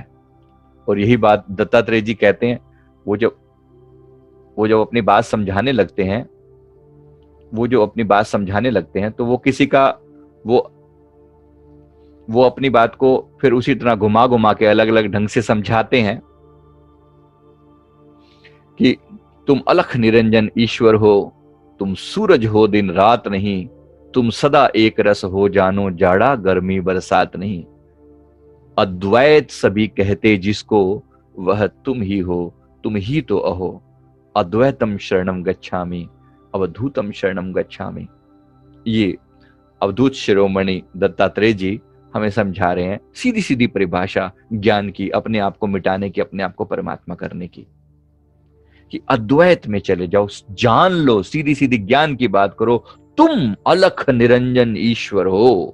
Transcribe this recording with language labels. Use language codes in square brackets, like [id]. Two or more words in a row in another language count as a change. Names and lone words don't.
[hi] और यही बात दत्तात्रेय जी कहते हैं। वो जब अपनी बात समझाने लगते हैं, तो वो किसी का वो अपनी बात को फिर उसी तरह घुमा घुमा के अलग अलग ढंग से समझाते हैं कि तुम अलख निरंजन ईश्वर हो, तुम सूरज हो दिन रात नहीं, तुम सदा एक रस हो, जानो जाड़ा गर्मी बरसात नहीं। अद्वैत सभी कहते जिसको, वह तुम ही हो, तुम ही तो अहो। [sa] अद्वैतम शरणम गच्छामि, अवधूतम शरणम गच्छामि। [hi] ये अवधूत शिरोमणि दत्तात्रेय जी हमें समझा रहे हैं, सीधी सीधी परिभाषा ज्ञान की, अपने आप को मिटाने की, अपने आप को परमात्मा करने की। कि अद्वैत में चले जाओ, जान लो, सीधी सीधी ज्ञान की बात करो, तुम अलख निरंजन ईश्वर हो।